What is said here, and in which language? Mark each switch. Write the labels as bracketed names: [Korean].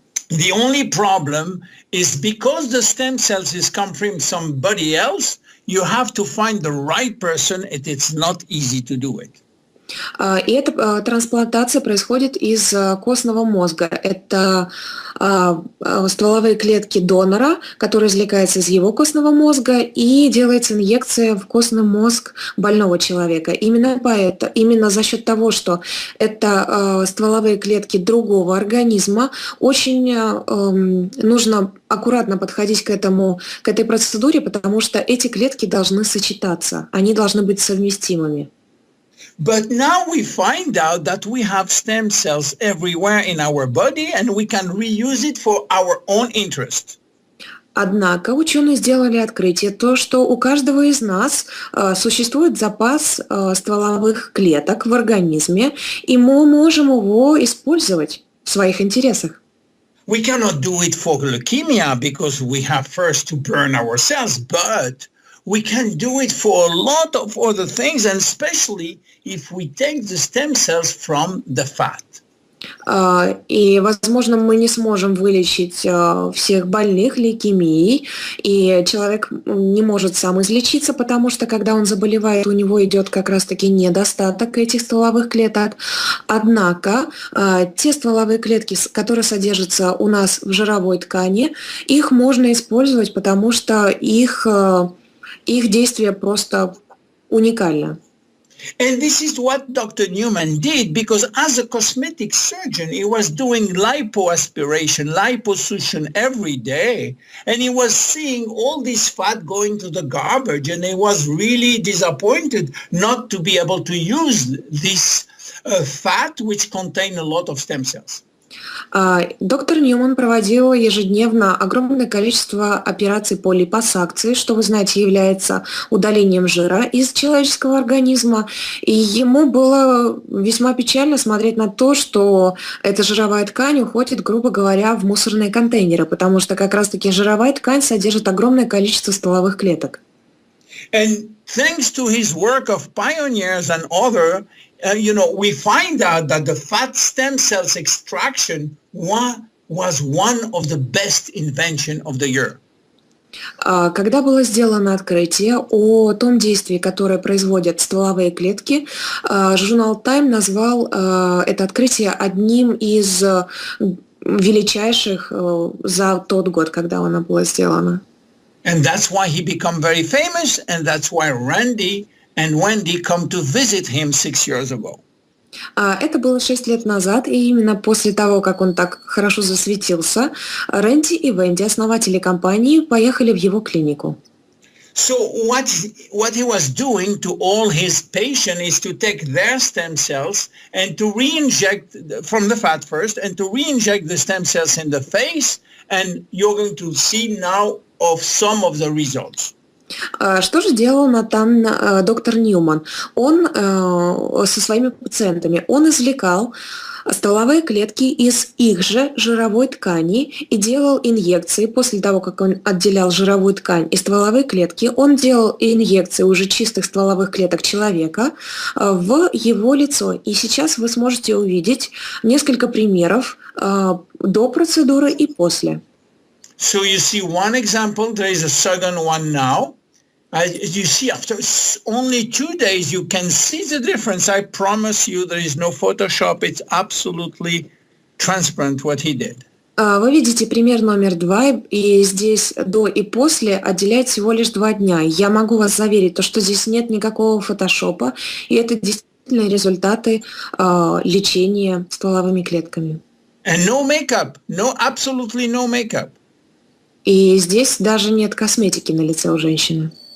[English] The only problem is because the stem cells is come from somebody else, you have to find the right person, and it's not easy to do it. [Russian] И эта трансплантация происходит из костного мозга. Это стволовые клетки донора, которые извлекаются из его костного мозга, и делается инъекция в костный мозг больного человека. Именно за счет того, что это стволовые клетки другого организма, очень нужно аккуратно подходить к этой процедуре, потому что эти клетки должны сочетаться, они должны быть совместимыми. [English] But now we find out that we have stem cells everywhere in our body and we can reuse it for our own interest. [Russian] Однако ученые сделали открытие, то, что у каждого из нас существует запас стволовых клеток в организме, и мы можем его использовать в своих интересах. [English] We cannot do it for leukemia because we have first to burn our cells, but we can do it for a lot of other things, and especially if we take the stem cells from the fat. [Russian] И, возможно, мы не сможем вылечить всех больных лейкемией, и человек не может сам излечиться, потому что, когда он заболевает, у него идет как раз-таки недостаток этих стволовых клеток. Однако те стволовые клетки, которые содержатся у нас в жировой ткани, их можно использовать, потому что их действие просто уникально. [English] And this is what Dr. Newman did, because as a cosmetic surgeon, he was doing lipoaspiration, liposuction every day, and he was seeing all this fat going to the garbage, and he was really disappointed not to be able to use this fat, which contain a lot of stem cells. [Russian] Доктор Ньюман проводил ежедневно огромное количество операций по липосакции, что, вы знаете, является удалением жира из человеческого организма. И ему было весьма печально смотреть на то, что эта жировая ткань уходит, грубо говоря, в мусорные контейнеры, потому что как раз-таки жировая ткань содержит огромное количество стволовых клеток. [English] And thanks to his work of pioneers and other, we find out that the fat stem cells extraction was one of the best invention of the year. [Russian] Когда было сделано открытие о том действии, которое производят стволовые клетки, журнал Time назвал это открытие одним из величайших за тот год, когда оно было сделано. [English] And that's why he became very famous, and that's why Randy and Wendy come to visit him 6 years ago. [Russian] Это было 6 лет назад, и именно после того, как он так хорошо засветился, Рэнди и Венди, основатели компании, поехали в его клинику. [English] So what he was doing to all his patients is to take their stem cells and to re-inject from the fat first, and to re-inject the stem cells in the face, and you're going to see now of some of the results. [Russian] Что же делал доктор Ньюман? Он со своими пациентами, он извлекал стволовые клетки из их же жировой ткани и делал инъекции. После того, как он отделял жировую ткань и стволовые клетки, он делал инъекции уже чистых стволовых клеток человека в его лицо. И сейчас вы сможете увидеть несколько примеров до процедуры и после. [English] So you see one example, there is a second one now. As you see, after only 2 days, you can see the difference. I promise you, there is no Photoshop. It's absolutely transparent what he did. [Russian] Вы видите пример номер 2, и здесь до и после отделяет всего лишь 2 дня. Я могу вас заверить, что здесь нет никакого фотошопа, и это действительно результаты лечения стволовыми клетками. [English] And no makeup, absolutely no makeup. [Russian] И здесь даже нет косметики на лице у женщины.